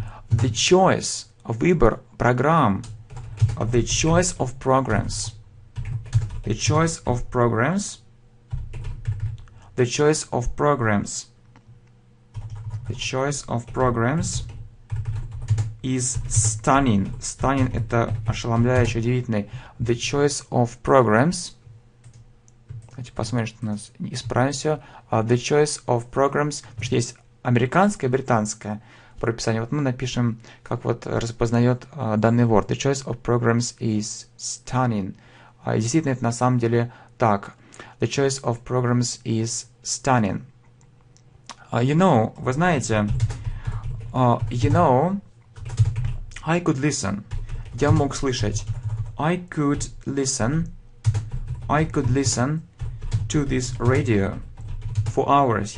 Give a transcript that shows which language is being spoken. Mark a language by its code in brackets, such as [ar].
[en] The choice, [ru] выбор программ. [en] The choice of programs. The choice of programs. The choice of programs. The choice of programs is stunning. [ru] Stunning — это ошеломляюще, удивительный. [en] The choice of programs. [ru] Давайте посмотрим, что у нас. Исправим все. [en] The choice of programs. [ru] Потому что есть американское и британское прописание. Вот мы напишем, как вот распознает данный word. [en] The choice of programs is stunning. [ru] И действительно, это на самом деле так. [en] The choice of programs is stunning. You know, [ru] вы знаете, [en] you know, I could listen. [ru] Я мог слышать. [en] I could listen to this radio for hours.